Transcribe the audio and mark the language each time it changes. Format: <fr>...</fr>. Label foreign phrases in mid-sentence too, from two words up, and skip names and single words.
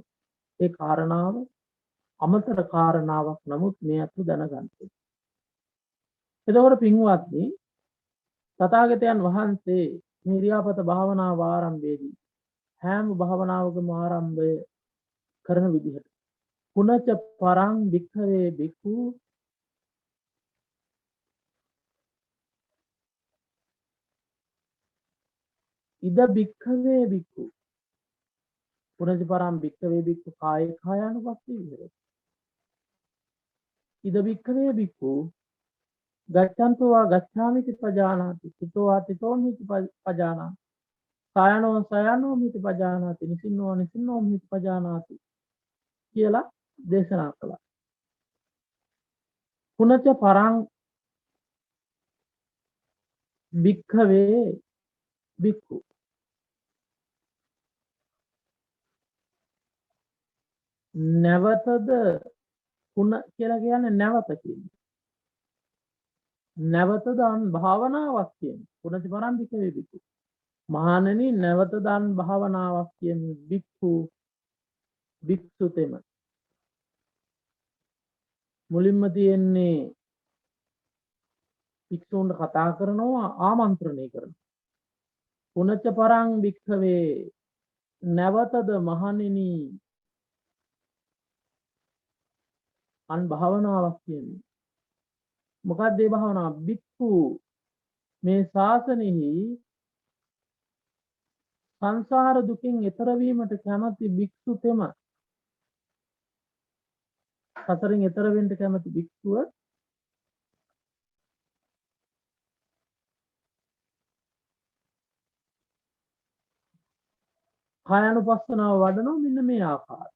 <si>ඒ කාරණාව අමතර කාරණාවක් නමුත් මේ අතු දැනගන්න ඕනේ. එතකොට පින්වත්නි තථාගතයන් වහන්සේ නිර්යාපත භාවනාව ආරම්භයේදී හැම භාවනාවකම ආරම්භය කරන විදිහට</si> <pi>පුනච පරං වික්ඛවේ බික්ඛු ඉද භික්ඛවේ බික්ඛු පුනච පරං භික්ඛවේ බික්ඛු කායේ කායානුපස්සී විහෙරති. ඉද භික්ඛවේ බික්ඛු ගච්ඡන්තෝ වා ගච්ඡාමිති පජානාති චිතෝ වා චිතෝමිති පජානාති කායනෝ සයනෝ මිති පජානාති නිසින්නෝ නිසින්නෝ මිති පජානාති කියලා දේශනා කළා. පුනච පරං භික්ඛවේ බික්ඛු</pi> <si>නැවතද පුන කියලා කියන්නේ නැවත කියන්නේ. නැවතද භාවනාවක් කියන්නේ.</si> <pi>පුනච පරං භික්ඛවේ බික්ඛු.</pi> <si>මහණෙනි නැවතද භාවනාවක් කියන්නේ බික්ඛු භික්ෂුතෙම. මුලින්ම තියෙන්නේ භික්ෂුන්ට කතා කරනවා ආමන්ත්‍රණය කරනවා.</si> <pi>පුනච පරං භික්ඛවේ</pi> <si>නැවතද මහණෙනි භාවනාවක් කියන්නේ. මොකක්ද මේ භාවනාව? භික්ඛු මේ ශාසනයෙහි සංසාර දුකින් එතර වීමට කැමැති භික්ෂුතෙම සතරෙන් එතර වෙන්න කැමැති භික්ෂුව කායानुපස්සනාව වඩනවා මෙන්න මේ ආකාරය.</si>